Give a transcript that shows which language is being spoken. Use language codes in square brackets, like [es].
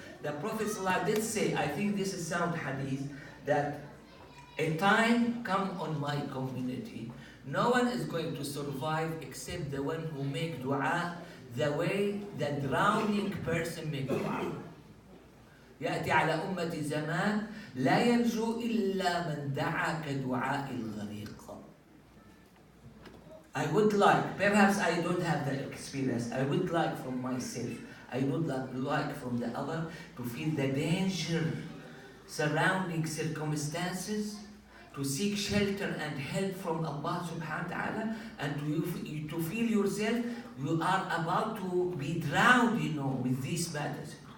[en] The Prophet ﷺ did say, I think this is sound hadith, that a time come on my community, no one is going to survive except the one who make dua the way the drowning person make dua. [ar] يأتي على أمتي زمان لا ينجو إلا من دعا كدعاء الغريق. [en] I would like, perhaps I don't have that experience, I would like from myself, I would like from the other to feel the danger surrounding circumstances, to seek shelter and help from Allah subhanahu wa ta'ala, and to feel yourself you are about to be drowned, with these matters.